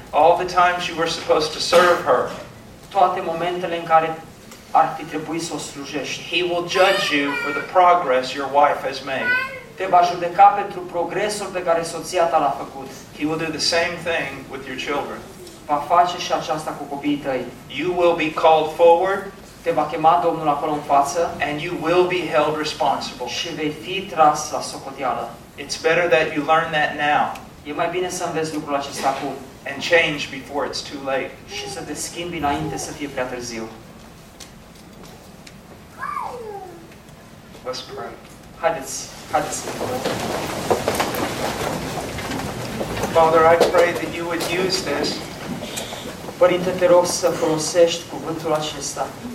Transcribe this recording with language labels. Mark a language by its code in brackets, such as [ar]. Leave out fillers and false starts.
[en] All the times you were supposed to serve her. [ro] Toate momentele în care ar fi trebuit să o slujești. [en] He will judge you for the progress your wife has made. [ro] Te va judeca pentru progresul pe care soția ta l-a făcut. [en] He will do the same thing with your children. [ro] Va face și aceasta cu copiii tăi. [en] You will be called forward. [ro] Te va chema Domnul acolo în față. [en] And you will be held responsible. [ro] Și vei fi tras la socoteală. [en] It's better that you learn that now. [ro] E mai bine să înveți lucrul acesta acum. [en] And change before it's too late. [ro] Și să te schimbi înainte să fie prea târziu. [en] Let's pray. [ro] Haideți. [en] Father, I pray that you would use this. [ro] Părinte, te rog să folosești cuvântul acesta.